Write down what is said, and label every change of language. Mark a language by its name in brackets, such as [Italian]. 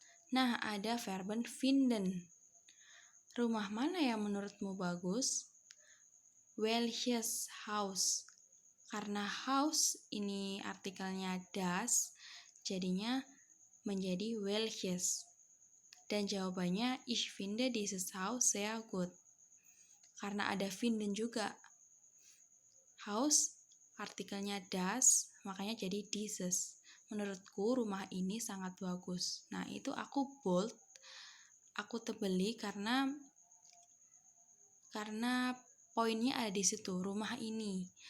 [Indonesian] Nah, ada verben finden. Rumah mana yang menurutmu bagus? [German] Welches Haus. [Indonesian] Karena house ini artikelnya das, jadinya menjadi welches. Dan jawabannya, [German] ich finde dieses Haus sehr gut. [Indonesian] Karena ada finden juga. Haus artikelnya das, makanya jadi dieses. Menurutku rumah ini sangat bagus. Nah, itu aku bold, aku tebeli karena poinnya ada di situ, rumah ini.